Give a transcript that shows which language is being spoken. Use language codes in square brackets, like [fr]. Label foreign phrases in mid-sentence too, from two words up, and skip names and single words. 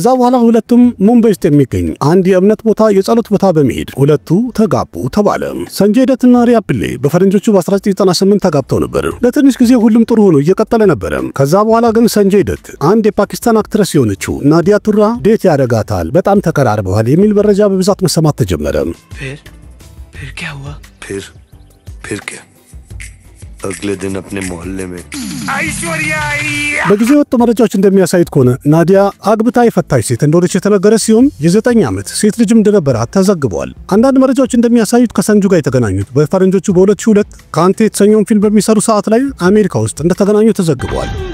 [am] በኋላ ሁለቱም ሙምባይ ውስጥ የሚገኝ አንድ የእምነት ቦታ የጸሎት ቦታ በመሄድ ሁለቱ ተጋቡ ተባለ። ሰንጀይ ደትና ሪያ ፒሌ በፈረንጆቹ በ1998 ተጋብተው ነበር። ለትንሽ ጊዜ ሁሉም ጥሩ ሆኖ እየቀጠለ ነበር። ከዛ በኋላ ግን ሰንጀይ ደት አንድ የፓኪስታን አክትረስ የሆነችው ናዲያ ቱራ ዴት ያደርጋታል፣ በጣም ተቀራርበዋል የሚል መረጃ በብዛት መሰማት ተጀመረ። [hi] फिर क्या हुआ? फिर क्या? अगले दिन अपने मोहल्ले में [am] በጊዜ ወጥ መረጃዎች እንደሚያሳዩት ከሆነ ናዲያ አግብታ የፈታች ሴት እንደሆነች የተነገረ ሲሆን የ9 ዓመት ሴት ልጅም እንደነበራት ተዘግቧል። አንዳንድ መረጃዎች እንደሚያሳዩት ከሰንጁ ጋር የተገናኙት በፈረንጆቹ በ2002 ካንቴ የተሰኘውን ፊልም በሚሰሩ ሰዓት ላይ አሜሪካ ውስጥ እንደተገናኙ ተዘግቧል።